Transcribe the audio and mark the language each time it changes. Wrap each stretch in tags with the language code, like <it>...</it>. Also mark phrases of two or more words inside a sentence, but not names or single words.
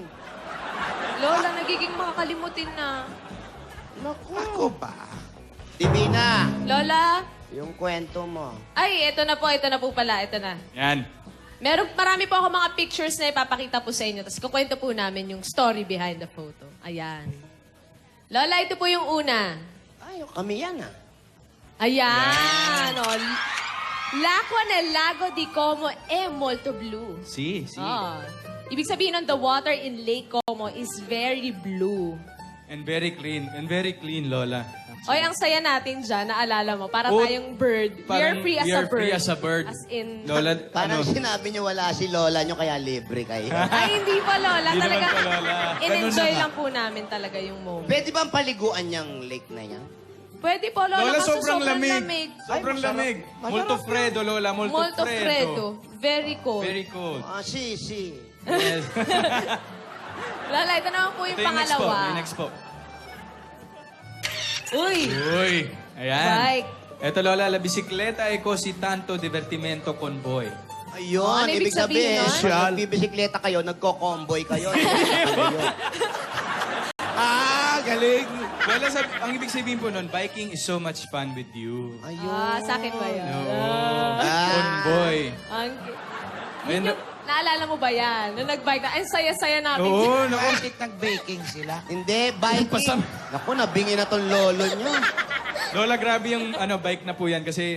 <tl>Lola, nagiging makakalimutin na. Naku. Ako ba? Divina, Lola? yung kwento mo. Ay, ito na po pala, ito na. Yan. Marami po ako mga pictures na ipapakita po sa inyo. Tapos kukwento po namin yung</tl> <en>story behind the photo.</en> <tl>Ayan. Lola, ito po yung una. Ay, kami yan ah. Ayan.</tl> <it>O, L'acqua nel lago di Como è molto blu. Si.</it> <tl>Ah. Ibig sabihin nun,</tl> <en>the water in Lake Como is very blue. And very clean,</en> <tl>Lola. Oy, ang saya natin dyan, naalala mo, para Oh,</tl> <en>tayong bird. We're free as a bird. free as a bird. As in...</en> <tl>Lola, Parang sinabi niyo wala si Lola niyo, kaya libre kayo. Ay, hindi pa, Lola. Hindi Talaga, naman po, Lola. in-enjoy Ganun na lang po namin talaga yung moment. Pwede bang paliguan niyang lake na yan? Pwede po, Lola, Lola, kasi sobrang lamig. Sobrang masarap. lamig.</tl> <it>Molto freddo, Lola. Molto, Molto freddo.</it> <en>Very cold. Very cold.</en> <tl>Ah, si. Yes. Lola, ito naman po yung Ito yung next po. pangalawa. Yung next po. Uy! Uy. Ayan. Bike. Ito, Lola,</tl> <it>la bicicleta è così tanto divertimento con voi.</it> <tl>Ayun, Ano ibig ibig sabihin sabihin, nun? pag nagbibisikleta kayo, nagko-convoy kayo. Galing. Lola, ang ibig sabihin po nun,</tl> <en>biking is so much fun with you.</en> <tl>Ayun. Ah, sa akin ba yun? Convoy. Ang... Ayun na- Naalala mo ba yan? Nung nag-bike na, ay saya-saya namin. Oo, naku. Bakit nag-baking sila? Hindi, biking. Naku, nabingi na tong lolo niyo. Lola, grabe yung bike na po yan kasi</tl>